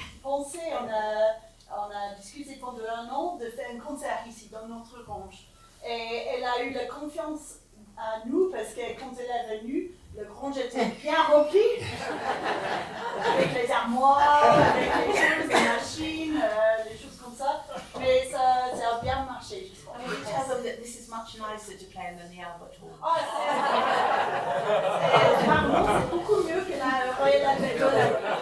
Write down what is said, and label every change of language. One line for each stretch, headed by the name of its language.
French: pensé, on a discuté pendant 1 an de faire un concert ici dans notre range et elle a eu la confiance à nous parce que quand elle est venue, le grange était bien rempli avec les armoires, avec les choses, les machines, des choses comme ça. Mais ça a bien marché, je crois.
English: I mean, tell them that this is much nicer to play than the Albert Hall.
French: Oh, c'est beaucoup mieux que la Royal Albert Hall.